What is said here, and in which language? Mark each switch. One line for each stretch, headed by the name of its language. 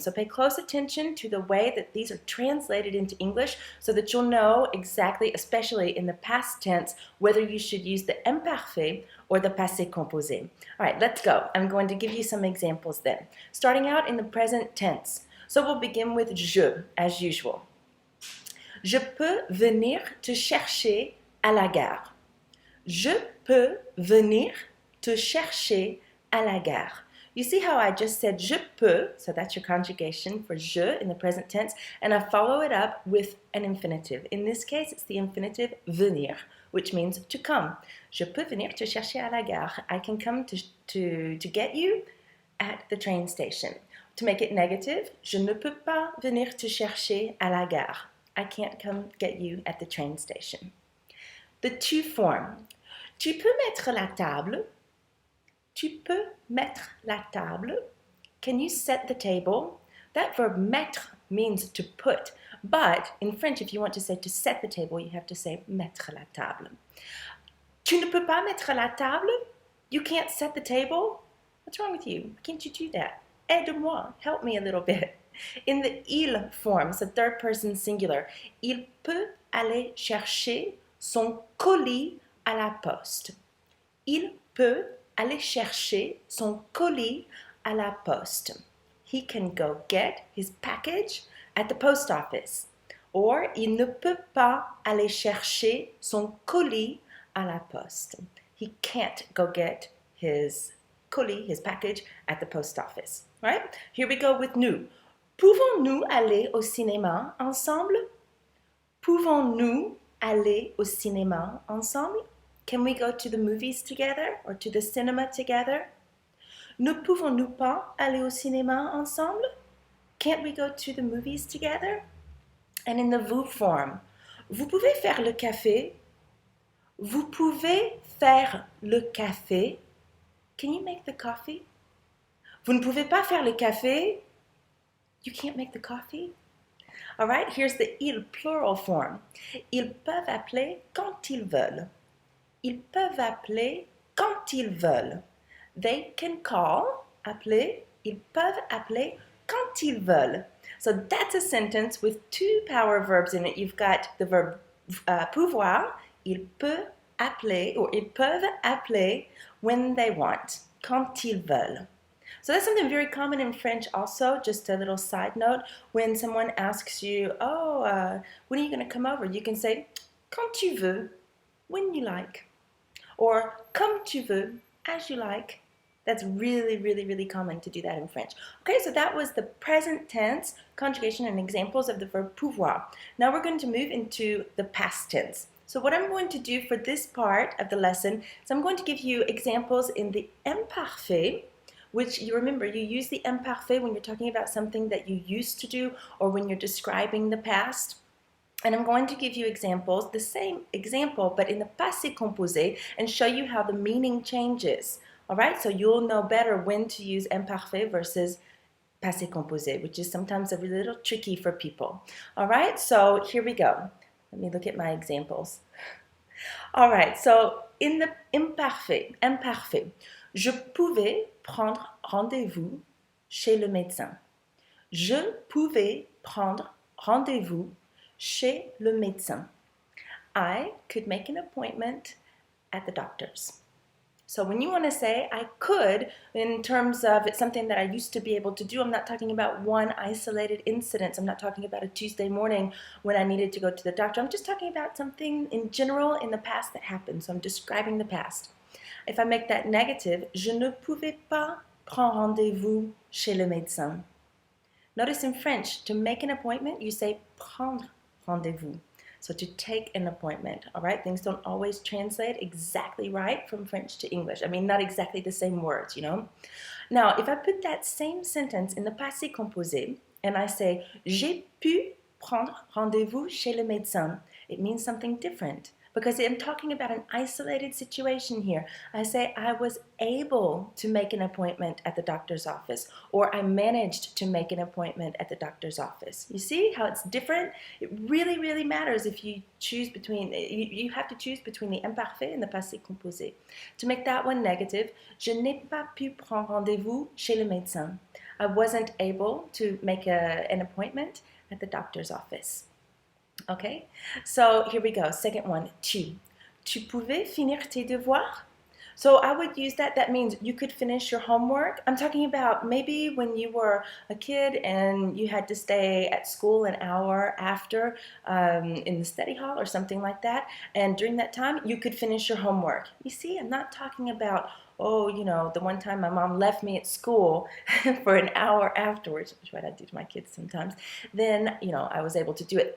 English: So pay close attention to the way that these are translated into English so that you'll know exactly, especially in the past tense, whether you should use the imparfait or the passé composé. All right, let's go. I'm going to give you some examples then. Starting out in the present tense. So we'll begin with je, as usual.
French: Je peux venir te chercher à la gare. Je peux venir te chercher à la gare.
English: You see how I just said
French: je peux,
English: so that's your conjugation for je in the present tense, and I follow it up with an infinitive. In this case, it's the infinitive venir, which means to come.
French: Je peux venir te chercher à la gare.
English: I can come to get you at the train station. To make it negative,
French: je ne peux pas venir te chercher à la gare.
English: I can't come get you at the train station. The tu form.
French: Tu peux mettre la table. Tu peux mettre la table.
English: Can you set the table? That verb mettre means to put, but in French, if you want to say to set the table, you have to say
French: mettre la table. Tu ne peux pas mettre la table?
English: You can't set the table? What's wrong with you? Can't you do that?
French: Aide-moi,
English: help me a little bit. In the il form, it's a third person singular.
French: Il peut aller chercher son colis à la poste. Il peut aller chercher son colis à la poste.
English: He can go get his package at the post office.
French: Or, il ne peut pas aller chercher son colis à la poste.
English: He can't go get his colis, his package, at the post office. Right? Here we go with nous.
French: Pouvons-nous aller au cinéma ensemble? Pouvons-nous aller au cinéma ensemble?
English: Can we go to the movies together or to the cinema together?
French: Ne pouvons-nous pas aller au cinéma ensemble?
English: Can't we go to the movies together? And in the vous form,
French: vous pouvez faire le café? Vous pouvez faire le café?
English: Can you make the coffee?
French: Vous ne pouvez pas faire le café?
English: You can't make the coffee? All right, here's the Lll Plural Form.
French: Ils peuvent appeler quand ils veulent. Ils peuvent appeler quand ils veulent.
English: They can call,
French: appeler. Ils peuvent appeler quand ils veulent.
English: So that's a sentence with two power verbs in it. You've got the verb pouvoir.
French: Il peut appeler, or ils peuvent appeler
English: when they want,
French: quand ils veulent.
English: So that's something very common in French also, just a little side note. When someone asks you, when are you going to come over? You can say,
French: quand tu veux,
English: when you like. Or
French: comme tu veux,
English: as you like. That's really, really, really common to do that in French. Okay, so that was the present tense conjugation and examples of the verb pouvoir. Now we're going to move into the past tense. So what I'm going to do for this part of the lesson is I'm going to give you examples in the imparfait, which you remember, you use the imparfait when you're talking about something that you used to do or when you're describing the past. And I'm going to give you examples, the same example, but in the passé composé, and show you how the meaning changes. All right, so you'll know better when to use imparfait versus passé composé, which is sometimes a little tricky for people. All right, so here we go. Let me look at my examples. All right, so in the imparfait,
French: je pouvais prendre rendez-vous chez le médecin. Je pouvais prendre rendez-vous chez le médecin.
English: I could make an appointment at the doctor's. So when you want to say I could, in terms of it's something that I used to be able to do, I'm not talking about one isolated incident. I'm not talking about a Tuesday morning when I needed to go to the doctor. I'm just talking about something in general in the past that happened. So I'm describing the past. If I make that negative,
French: je ne pouvais pas prendre rendez-vous chez le médecin.
English: Notice in French, to make an appointment, you say
French: prendre rendez-vous.
English: So to take an appointment, all right? Things don't always translate exactly right from French to English. I mean, not exactly the same words, you know? Now, if I put that same sentence in the passé composé, and I say,
French: j'ai pu prendre rendez-vous chez le médecin,
English: it means something different. Because I'm talking about an isolated situation here. I say I was able to make an appointment at the doctor's office, or I managed to make an appointment at the doctor's office. You see how it's different? It really, really matters if you choose between, you have to choose between the imparfait and the passé composé. To make that one negative,
French: je n'ai pas pu prendre rendez-vous chez le médecin.
English: I wasn't able to make an appointment at the doctor's office. Okay, so here we go. Second one, tu.
French: Tu pouvais finir tes devoirs?
English: So I would use that. That means you could finish your homework. I'm talking about maybe when you were a kid and you had to stay at school an hour after in the study hall or something like that. And during that time, you could finish your homework. You see, I'm not talking about, oh, you know, the one time my mom left me at school for an hour afterwards, which is what I do to my kids sometimes, then, you know, I was able to do it.